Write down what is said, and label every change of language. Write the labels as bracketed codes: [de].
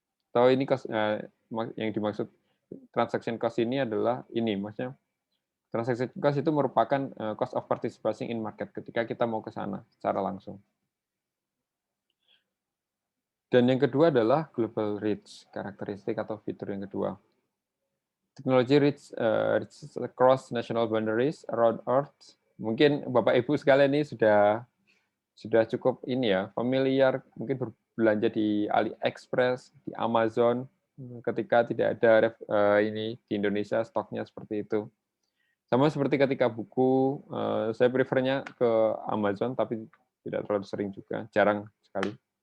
[id] Atau ini yang dimaksud transaction cost ini adalah ini, maksudnya transaction cost itu merupakan [en] cost of participating in market [id] ketika kita mau ke sana secara langsung. Dan yang kedua adalah global reach, karakteristik atau fitur yang kedua. [en] Technology reach across national boundaries around Earth. [id] Mungkin Bapak Ibu sekalian ini sudah cukup ini ya, familiar mungkin berbelanja di AliExpress, di Amazon ketika tidak ada ini di Indonesia stoknya seperti itu. Sama seperti ketika buku, saya prefernya ke Amazon, tapi tidak terlalu sering juga, jarang sekali.